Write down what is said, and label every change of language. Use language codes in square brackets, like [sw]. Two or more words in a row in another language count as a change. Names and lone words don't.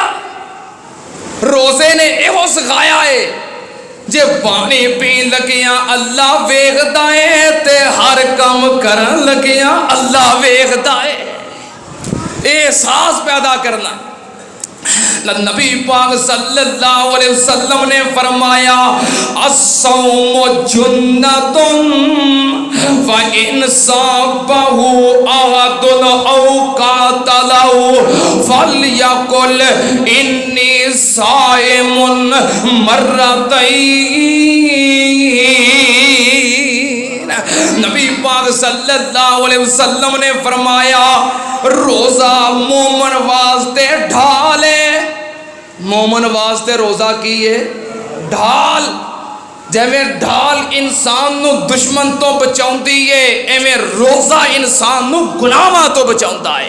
[pa] روزے نے ایہو سکھایا ہے جے پانی پین لگیاں اللہ ویکھدا ہے، تے ہر کم کرن لگیاں اللہ ویکھدا ہے, ते हर काम करन लगिया अल्लाह वेखदा है। احساس پیدا کرنا. نبی پاک [ar] صلى الله عليه وسلم [pa] نے فرمایا [ar] الصوم جنة وإن سابه أحد أو قاتله فليقل إني صائم مرتين. [pa] نبی پاک [ar] صلى الله عليه وسلم [pa] نے فرمایا روزہ مومن واسطے ڈھال ہے. مومن واسطے روزہ کی ہے ڈھال. جویں ڈھال انسان نوں دشمن تو بچاؤندی ہے، ایویں روزہ انسان نوں گناہاں تو بچاؤندا ہے.